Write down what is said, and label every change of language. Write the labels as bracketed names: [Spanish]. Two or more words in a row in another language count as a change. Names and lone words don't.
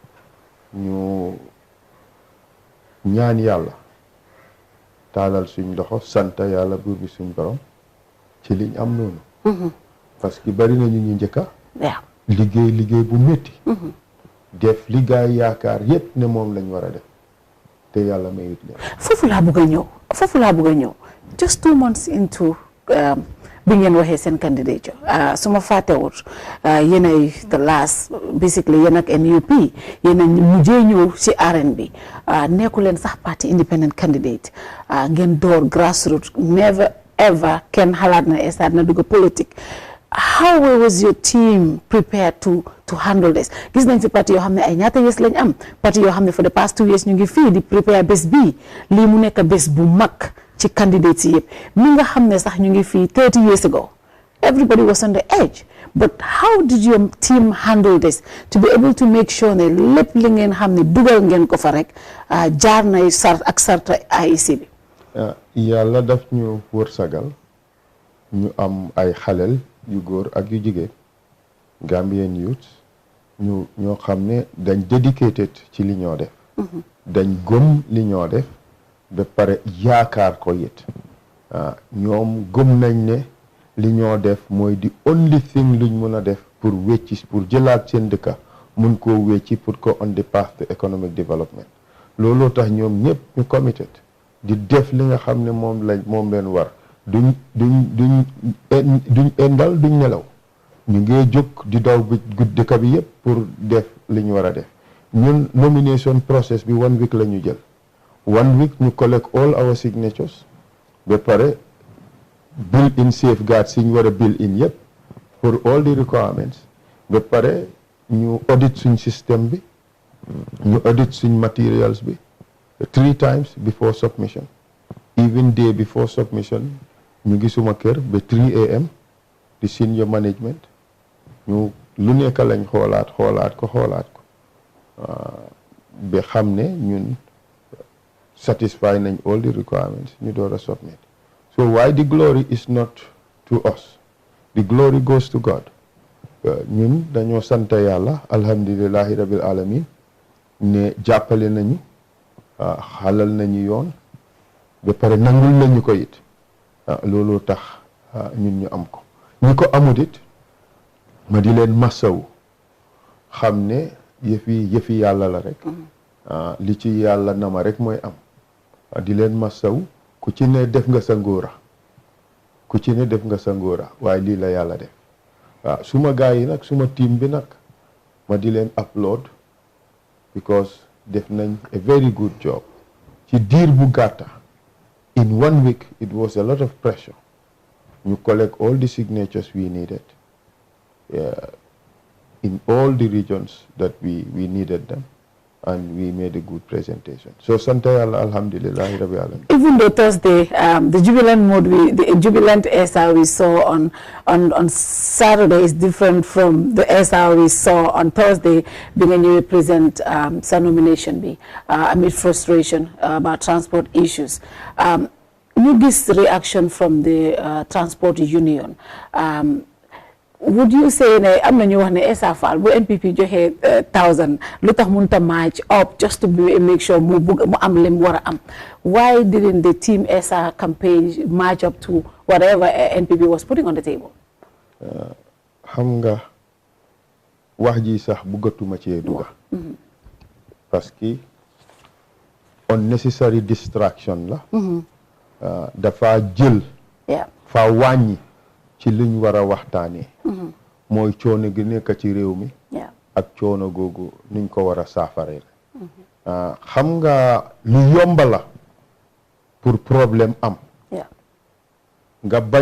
[Wolof] ñu ñaan yàlla taalal suñ loxo sant yàlla buur bi suñ borom ci liñ am noonu parce que bari na ñu njëkka liggéey bu métti def li gaay yaakaar yépp ne moom lañ war a def te yàlla mayut leen foofu laa bëgg a ñëw [English] just 2 months into [Wolof] bi ngeen waxee seen candidature su ma fàttewut yéenay [English] the last basically [Wolof] yéen ak NUP yéen mujjee ñëw si arène bi nekku leen sax parti [English] independent candidate [Wolof] ngeen door grassroots [English] never ever [Wolof] kenn xalaat na Essa na dugg politique. [English] How was your team prepared to handle this? [Wolof] Gis nañ fi parti yoo xam ne ay ñaata years lañ am parti yoo xam ne [English] for the past 2 years [Wolof] ñu ngi fii di prepare bés bii lii mu nekk bés bu mag ci candidates yi yëpp mi nga xam ne sax ñu ngi fii [English] 30 years ago everybody was on the edge, but how did your team handle this to be able to make sure [Wolof] ne lépp li ngeen xam ne dugal ngeen ko fa rek jaar nay ak sarta IEC bi yàlla daf ñu wërsagal ñu am ay xalel yu góor ak yu jigéen [English] Gambian youth [Wolof] ñoo xam ne dañ dedicated ci li ñoo def dañ gëm li ñoo def ba pare yaakaar ko yit ñoom gëm nañ ne li ñoo def mooy di [English] only thing [Wolof] luñ mën a def pour wecci pour jëlaat seen dëkka mun koo wecci pour ko [English] on the path to economic development [Wolof] looloo tax ñoom ñëpp ñu committed di def li nga xam ne moom leen war duñ endal duñ nelaw ñu ngi jóg di daw dëkk bi yëpp pour def li ñu war a def ñun [English] nomination process [Wolof] bi 1 week la ñu jël 1 week ñu [English] collect all our signatures [Wolof] ba pare [English] build in safeguards [Wolof] yi ñu war a build in yëpp [English] for all the requirements [Wolof] ba pare ñu audit suñ système bi ñu audit suñ materials bi [English] 3 times before submission even day before submission [Wolof] ñu ngi suma kër ba 3 AM di [English] senior management [Wolof] ñu lu nekk lañ xoolaat ko ba xam ne ñun satisfy nañ [English] all the requirements [Wolof] ñu door a submit. [English] So why the glory is not to us, the glory goes to God. [Wolof] ñun dañoo sant yàlla [Arabic] الحمد لله رب العالمين [Wolof] ne jàppale nañu xalal nañu yoon ba pare nangul nañu ko it loolu tax ñun ñu am ko. ñi ko amut it ma di leen masawu xam ne yëfi yàlla la rek li ci yàlla nama rek mooy am di leen masawu ku ci ne def nga sa ngóora waaye lii la yàlla def suma gars yi nag suma team bi nag ma di leen applaud because def nañ [English] a very good job [Wolof] ci diir bu gàtta. [English] In 1 week it was a lot of pressure ñu collect all the signatures we needed in all the regions that we needed them, and we made a good presentation. [Arabic] So [Wolof] sant Yàlla [Arabic] الحمد لله رب العالمين. [English] Even though Thursday, the jubilant mode, the jubilant Essa we saw on Saturday is different from the Essa we saw on Thursday, being you represent sa nomination be amid frustration about transport issues. You get reaction from the transport union. Would you say [Wolof] ne am na ñu wax ne Essa Faal bu NPP joxe 1000 lu tax mënut a [English] match up just to make sure [Wolof] mu am lim war a am? [English] Why didn't the team Essa campaign match up to whatever NPP was putting on the table? [Wolof] Xam nga wax ji sax bëggatuma ci duga parce que [English] unnecessary distraction [Wolof] la dafa jël fa wàññi ci liñ war a waxtaanee mooy coono gi nekk ci réew mi ak coono googu niñ ko war a saafaree xam nga lu yomba la pour problème am nga